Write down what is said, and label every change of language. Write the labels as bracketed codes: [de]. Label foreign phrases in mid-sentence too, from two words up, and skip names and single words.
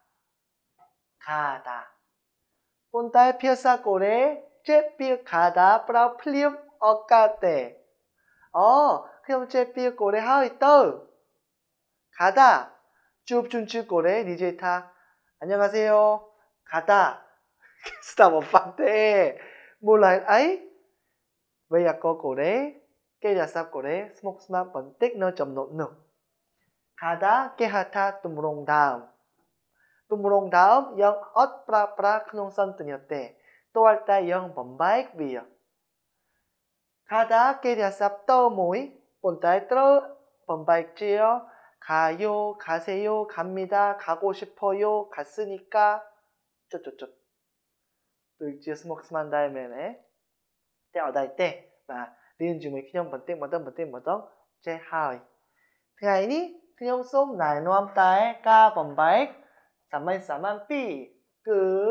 [km] ប៉ុន្តែភាសាកូរ៉េចេះពាក្យខាតាប្រើភ្លាមអកាទេខ្ញុំចេះពាក្យកូរ៉េហើយទៅខាតាជួបជនជាតិកូរ៉េនិយាយថាអញ្ញង하세요ខាតាស្ដាប់អត់ទេមូលហេតុអីវេយ្យាករណ៍កូរ៉េកិរិយាសព្ទកូរ៉េស្មុគស្មាញបន្តិចនៅចំណុចនោះខាតាគេហៅថាទម្រង់ដើម យើងអត់ប្រើប្រាស់ក្នុងសន្ទនាទេទាល់តែយើងបំបែកវាខាតាកិរិយាសព្ទតមួយប៉ុន្តែត្រូវបំបែកជា [ko] 가요 가세요 갑니다 가고 싶어요 갔으니까 [km] ដូចជាស្មុគស្មាញដែរមែនទេតែអត់ដែរទេបាទរៀនជាមួយខ្ញុំបន្តិចម្ដងចេះហើយថ្ងៃនេះខ្ញុំសូមណែនាំតែការបំបែកសាមញ្ញពីរគឺ